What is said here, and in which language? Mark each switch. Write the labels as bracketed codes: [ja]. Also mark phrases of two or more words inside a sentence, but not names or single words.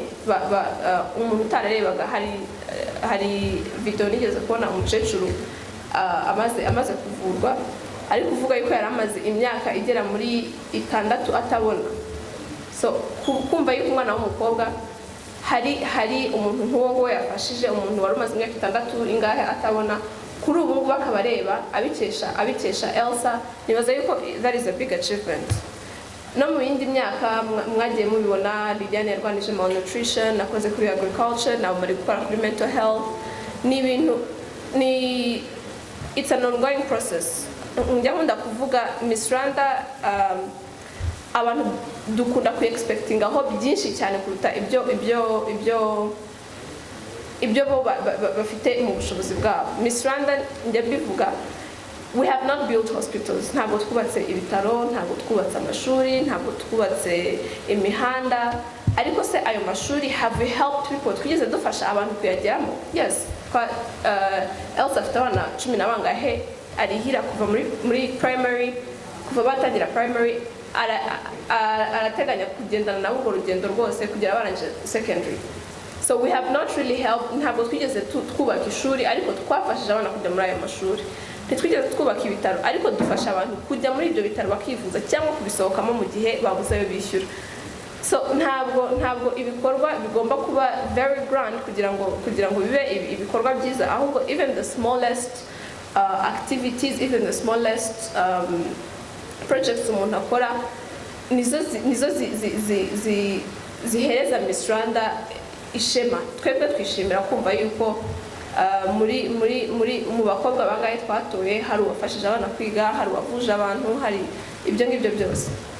[rw] Umuntu utarerebaga, hari video nigeze kubona umukecuru amaze kuvurwa, ari kuvuga yuko yari amaze imyaka igera muri 6 atabona. So kumva yuko umwana w'umukobwa hari umuntu nk'uwo ngo yafashije umuntu wari umaze imyaka 6 ingahe atabona, kuri ubu ngubu akabareba abikesha Elsa. Nibaza yuko [en] that is a big achievement. [rw] no mu yindi myaka mwagiye mubibona Lidiane yarwanije malnutrition, nakoze kuri agriculture, nawe muri gukora kuri [en] mental health. [rw] Ni ibintu ni [en] it's an ongoing process. [rw] Njya nkunda kuvuga Miss Rwanda abantu dukunda ku expecting aho byinshi cyane kuruta ibyo bo bafite mu bushobozi bwabo. Miss Rwanda njya bivuga, [en] we have not built hospitals, [rw] ntabwo twubatse ibitaro, ntabwo twubatse amashuri, ntabwo twubatse imihanda, ariko se ayo mashuri [en] have we helped people? [rw] Twigeze dufasha abantu kuyageramo? [en] Yes. [rw] Elsa afite abana 10 na bangahe arihira kuva muri primary, kuva batangira primary arateganya kugendana nabo urwo rugendo rwose kugera barangije secondary. [en] So we have not really helped, [rw] ntabwo twigeze twubaka ishuri, ariko twafashije abana kujya muri ayo mashuri. Ntitwigeze twubaka ibitaro, ariko dufasha abantu kujya muri ibyo bitaro bakivuza cyangwa kubisohokamo mu gihe babuze ayo bishyura. So ntabwo ibikorwa bigomba kuba [en] very grand [rw] kugira ngo bibe ibikorwa byiza, ahubwo [en] even the smallest activities, even the smallest projects [rw] umuntu akora nizo zihereza Miss Rwanda ishema. Twebwe twishimira kumva yuko mu bakobwa bangahe twatoye hari uwafashije abana kwiga, hari uwavuje abantu, hari ibyo ngibyo byose.